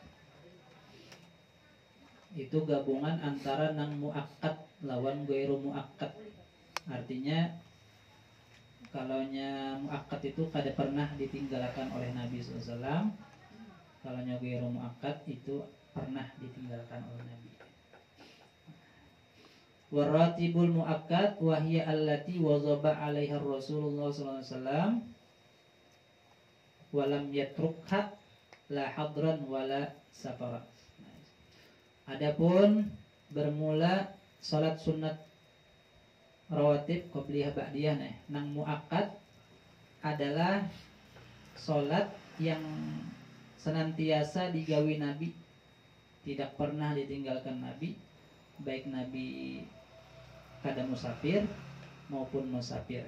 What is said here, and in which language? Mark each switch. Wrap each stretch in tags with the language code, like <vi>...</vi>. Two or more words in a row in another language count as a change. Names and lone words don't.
<bjn>Itu gabungan antara nang muakkad lawan</bjn> <ar>غير مؤكد.</ar> <bjn>Artinya kalaunya muakkad itu kada pernah ditinggalkan oleh Nabi SAW. Kalaunya</bjn> <ar>غير مؤكد</ar> <bjn>itu pernah ditinggalkan oleh Nabi.</bjn> <ar>والراتب المؤكد وهي التي واظب عليها رسول الله صلى الله عليه وسلم ولم يتركها لا حضرا ولا سفرا.</ar> <bjn>Adapun bermula salat sunat rawatib</bjn> <ar>قبلية بعدية</ar> <bjn>nang muakkad adalah salat yang senantiasa digawi Nabi, tidak pernah ditinggalkan Nabi, baik Nabi kada musafir maupun musafir.</bjn>